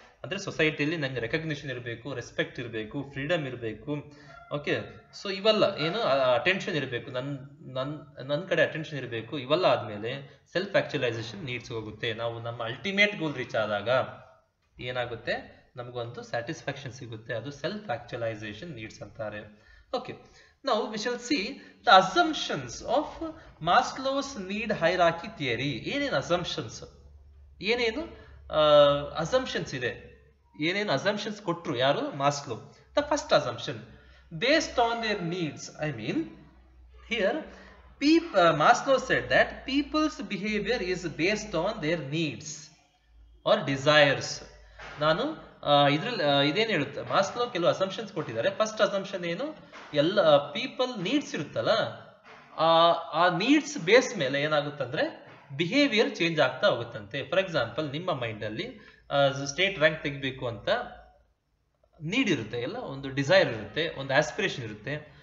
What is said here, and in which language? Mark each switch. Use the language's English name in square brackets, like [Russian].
[Kannada] ಅಂದರೆ ಸೊಸೈಟಿಯಲ್ಲಿ ನಂಗೆ ರೆಕಗ್ನಿಷನ್ ಇರಬೇಕು, ರೆಸ್ಪೆಕ್ಟ್ ಇರಬೇಕು, ಫ್ರೀಡಮ್ ಇರಬೇಕು. ಓಕೆ, ಸೊ ಇವೆಲ್ಲ ಏನು ಅಟೆನ್ಷನ್ ಇರಬೇಕು, ನನ್ನ ಕಡೆ ಅಟೆನ್ಷನ್ ಇರಬೇಕು. ಇವೆಲ್ಲ ಆದಮೇಲೆ ಸೆಲ್ಫ್ ಆಕ್ಚುಲೈಸೇಷನ್ ನೀಡ್ಸ್ ಹೋಗುತ್ತೆ. ನಾವು ನಮ್ಮ ಅಲ್ಟಿಮೇಟ್ ಗೋಲ್ ರೀಚ್ ಆದಾಗ ಏನಾಗುತ್ತೆ, ನಮಗೊಂದು ಸ್ಯಾಟಿಸ್ಫ್ಯಾಕ್ಷನ್ ಸಿಗುತ್ತೆ. ಅದು ಸೆಲ್ಫ್ ಆಕ್ಚುಲೈಸೇಷನ್ ನೀಡ್ಸ್ ಅಂತಾರೆ. [English] Okay, now we shall see the assumptions of Maslow's need hierarchy theory. [Kannada] ಏನೇನು assumptions, ಏನೇನು assumptions ಇದೆ, ಏನೇನು assumptions ಕೊಟ್ಟರು ಯಾರು, Maslow. [English] The first assumption, based on their needs, I mean here Maslow said that people's behavior is based on their needs or desires. [Kannada] ನಾನು ಇದ್ರಲ್ಲಿ ಇದೇನು ಹೇಳುತ್ತೆ, ಮಾಸ್ಲೋ ಕೆಲವು ಅಸಂಪ್ಷನ್ಸ್ ಕೊಟ್ಟಿದ್ದಾರೆ. ಫಸ್ಟ್ ಅಸಂಪ್ಷನ್ ಏನು, ಎಲ್ಲ ಪೀಪಲ್ ನೀಡ್ಸ್ ಇರುತ್ತಲ್ಲ, ಆ ನೀಡ್ಸ್ ಬೇಸ್ ಮೇಲೆ ಏನಾಗುತ್ತಂದ್ರೆ ಬಿಹೇವಿಯರ್ ಚೇಂಜ್ ಆಗ್ತಾ ಹೋಗುತ್ತಂತೆ. ಫಾರ್ ಎಕ್ಸಾಂಪಲ್, ನಿಮ್ಮ ಮೈಂಡಲ್ಲಿ ಸ್ಟೇಟ್ ರ್ಯಾಂಕ್ ತೆಗಿಬೇಕು ಅಂತ ನೀಡ್ ಇರುತ್ತೆ, ಎಲ್ಲ ಒಂದು ಡಿಸೈರ್ ಇರುತ್ತೆ, ಒಂದು ಆಸ್ಪಿರೇಷನ್ ಇರುತ್ತೆ.